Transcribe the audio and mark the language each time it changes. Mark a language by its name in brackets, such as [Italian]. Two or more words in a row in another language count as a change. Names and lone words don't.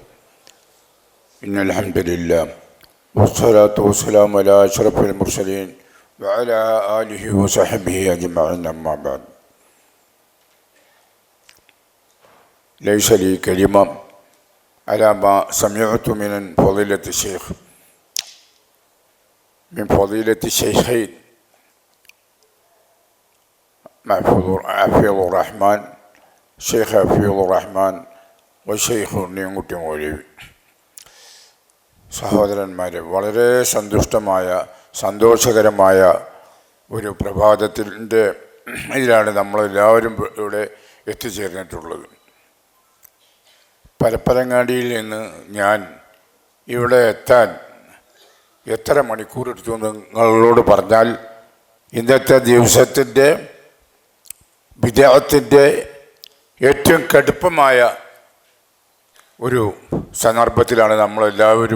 [Arabic] إن الحمد لله والصلاة والسلام على أشرف المرسلين وعلى آله وصحبه أجمعين. أما بعد ليس لي كلمة على ما سمعت من فضيلة الشيخ من فضيلة الشيخين حفيظ الرحمن شيخ حفيظ الرحمن وشيخ നീങ്ങുട്ടി മൗലവി. [Malayalam] സഹോദരന്മാരെ, വളരെ സന്തോഷകരമായ ഒരു പ്രഭാതത്തിൻ്റെ ഇതിലാണ് നമ്മളെല്ലാവരും ഇവിടെ എത്തിച്ചേർന്നിട്ടുള്ളത്. പരപ്പരങ്ങാടിയിൽ നിന്ന് ഞാൻ ഇവിടെ എത്താൻ എത്ര മണിക്കൂർ എടുത്തു നിങ്ങളോട് പറഞ്ഞാൽ ഇന്നത്തെ ദിവസത്തിൻ്റെ വിദേഹത്തിൻ്റെ ഏറ്റവും കടുപ്പമായ ഒരു സന്ദർഭത്തിലാണ് നമ്മളെല്ലാവരും.